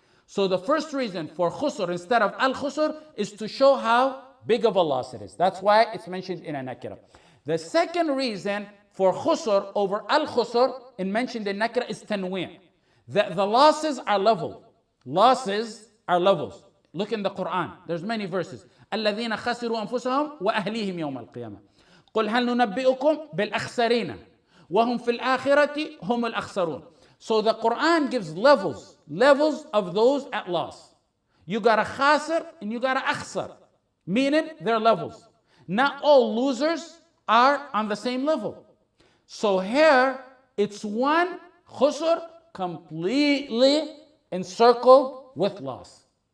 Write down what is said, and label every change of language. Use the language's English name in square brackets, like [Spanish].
[English] So the first reason for khusr instead of al-khusr is to show how big of a loss it is. That's why it's mentioned in a nakira. The second reason for khusr over al-khusr in mentioned in nakra is tanwi'. That the losses are level. Losses are levels. Look in the Quran. There's many verses. [Arabic] الذين خسروا أنفسهم وأهليهم يوم القيامة. قل هل ننبئكم بالأخسرين وهم في الآخرة هم الأخسرون. [English] So the Quran gives levels of those at loss. You got a khasir and you got a akhsar, meaning they're levels. Not all losers are on the same level. So here it's one khusr completely encircled with loss.